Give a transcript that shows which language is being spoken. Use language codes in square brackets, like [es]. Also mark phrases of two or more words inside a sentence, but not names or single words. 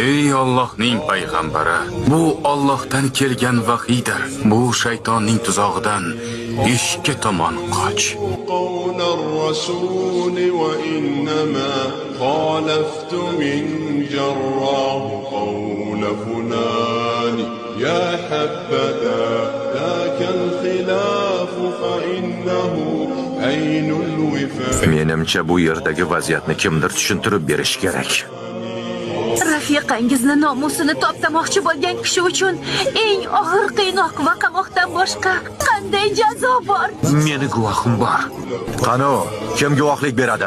[uz] Ey Allohning payg'ambari, bu Allohdan kelgan vahiydir. Bu shaytonning tuzog'idan eshikka tomon qoch. [ar] قول الرسول وإنما خالفت من جراه قول فلان يا حبذا ذاك الخلاف فإنه عين الوفاء. [uz] Menimcha bu yerdagi vaziyatni kimdir tushuntirib berish kerak. Rafiqangizni nomusini toptamoqchi bo'lgan kishi uchun eng og'ir qiynoq va qamoqdan boshqa qanday jazo bor? Meni guvohim bor. Qani, kim guvohlik beradi?